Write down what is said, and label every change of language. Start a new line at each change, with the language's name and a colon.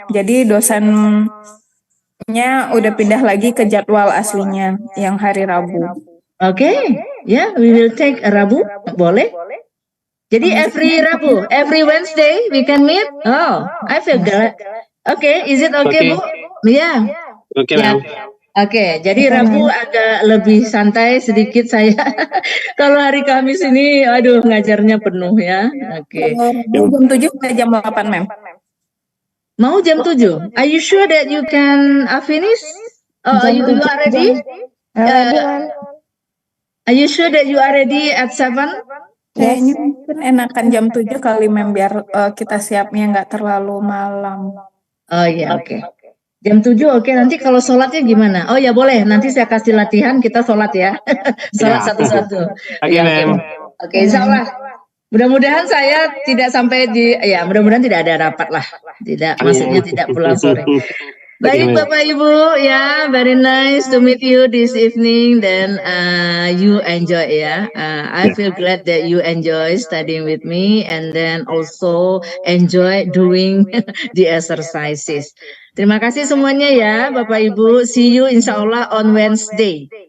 Indonesian: Jadi dosennya udah pindah lagi ke jadwal aslinya yang hari Rabu.
English: Oke, ya, we will take Rabu,
Indonesian: boleh?
English: Jadi every Rabu, every Wednesday we can meet. Oh, I feel glad. Oke, is it okay, Bu? Iya. Oke, Ya. Ma'am.
Indonesian: Oke, jadi Rabu agak lebih santai sedikit saya. Kalau hari Kamis ini, aduh ngajarnya penuh ya. Oke. Jam 7 sampai jam 8, Mem. Mau jam 7?
English: Are you sure that you can finish? You are ready? Ready, Ma'am. Are you sure that you are ready at 7?
Indonesian: Kayaknya mungkin enakan jam 7 kali, Mem, biar kita siapnya nggak terlalu malam. Oh iya, oke. Jam 7 oke, nanti kalau sholatnya gimana? Oh ya boleh, nanti saya kasih latihan kita sholat ya. Sholat satu-satu. Oke, Ya, Ma'am. Oke, insya Allah. Mudah-mudahan saya tidak sampai ya mudah-mudahan tidak ada rapat lah. Tidak, maksudnya tidak pulang sore. Baik
English: Bapak Ibu, ya very nice to meet you this evening. Then you enjoy ya. I feel glad that you enjoy studying with me and then also enjoy doing the exercises.
Indonesian: Terima kasih semuanya ya Bapak Ibu.
English: See you insya Allah on Wednesday.